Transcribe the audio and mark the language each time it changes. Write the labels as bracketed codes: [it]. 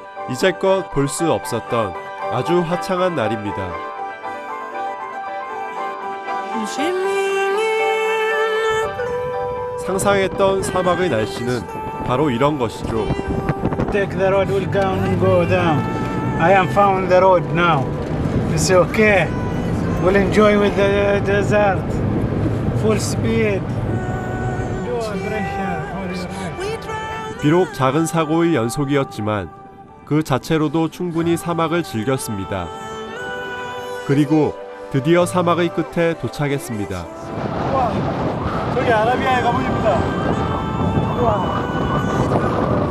[ko] 이제껏 볼 수 없었던 아주 화창한 날입니다. 상상했던 사막의 날씨는 바로 이런 것이죠. [en] Take the road, we'll go and go down. I am found the road now. It's okay. We'll enjoy with the desert. Full speed. Do a pressure for your life. [ko] 비록 작은 사고의 연속이었지만 그 자체로도 충분히 사막을 즐겼습니다. 그리고 드디어 사막의 끝에 도착했습니다. 우와, 저기 아라비아의 가문입니다. 우와.